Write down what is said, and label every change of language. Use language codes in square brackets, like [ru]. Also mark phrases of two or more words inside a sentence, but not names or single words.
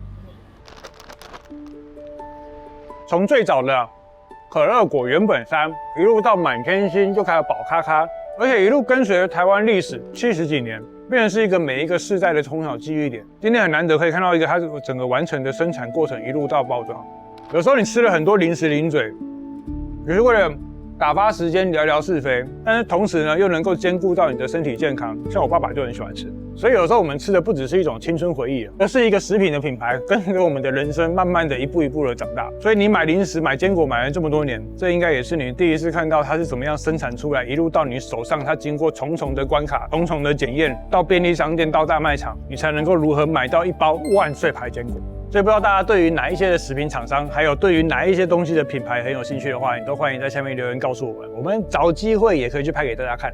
[zh] 從最早的可樂果原本3，一路到滿天星就開始寶咖咖，而且一路跟隨着台灣歷史70幾年，變成是一個每一個世代的從小記憶點。今天很難得可以看到一個它整個完成的生產過程，一路到包裝。有時候你吃了很多零食零嘴，也是為了打發時間聊聊是非，但是同時呢又能夠兼顧到你的身體健康。像我爸爸就很喜歡吃。所以有時候我們吃的不只是一種青春回憶，而是一個食品的品牌，跟着我們的人生慢慢的一步一步的長大。所以你買零食、買堅果買了這麼多年，這應該也是你第一次看到它是怎麼樣生產出來，一路到你手上，它經過重重的關卡、重重的檢驗，到便利商店、到大賣場，你才能夠如何買到一包萬歲牌堅果。所以不知道大家對於哪一些的食品廠商，還有對於哪一些東西的品牌很有興趣的話，你都歡迎在下面留言告訴我們，我們找機會也可以去拍給大家看。